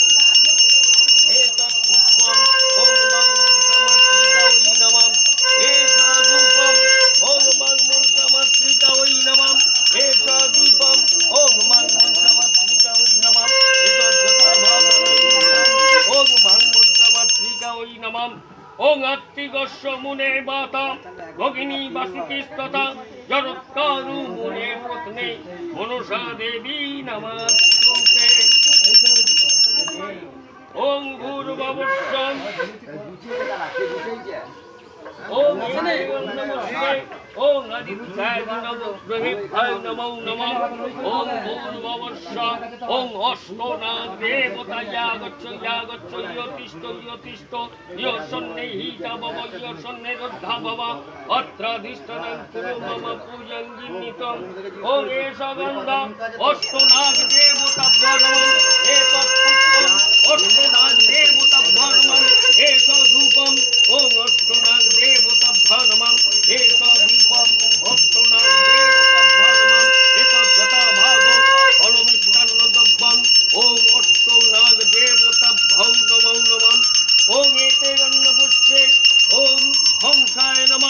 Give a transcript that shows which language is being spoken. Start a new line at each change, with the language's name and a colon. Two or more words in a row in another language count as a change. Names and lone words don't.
Sanskrit: এতৎ পুষ্পম ওং মাং মনসা মাতৃকা ওই নমঃ এষ ধূপম ওং মাং মনসা মাতৃকা ওই নমঃ এষ দীপম ওং মাং মনসা মাতৃকা ওই নমঃ এতৎ ওং মাং মনসা মাতৃকা ওই নমঃ ওং আত্মিকস্য মুনে মাতা ভগিনী বাসুকিস্তথা জরৎকারু মুনে পত্নী মনসা দেবী নমস্তুতে ওং ভূর্ভুবস্য ওম নমস্তে ওম আদিত্যায় নমঃ নমো নমঃ ওম ভূর্ভুবস্য ওম অষ্টনাগ দেবতা ইয়াগচ্ছ ইয়তিষ্ঠ ইয়সন্নেহিতা ভব ইয়সন্নেরোদ্ধা ভব অত্রাধিষ্ঠনং কুরু মম পূজং জিন্নিতং ওম এষ গন্ধা অষ্টনাগ দেবতাভ্যো নমঃ এতৎ পুষ্পম অষ্টনাগ দেবতাভ্যো নমঃ এষ ধূপম ওম অষ্টনাগ দেবতাভ্যো নমঃ এষ দীপম অষ্টনাগ দেবতাভ্যো নমঃ এতৎ যথাভাগো ফলমিষ্টান্নদ্রব্যং ওম অষ্টনাগ দেবতাভ্যো নমো নমঃ ওম এতে গন্ধপুষ্পে ওম হংসায় নমঃ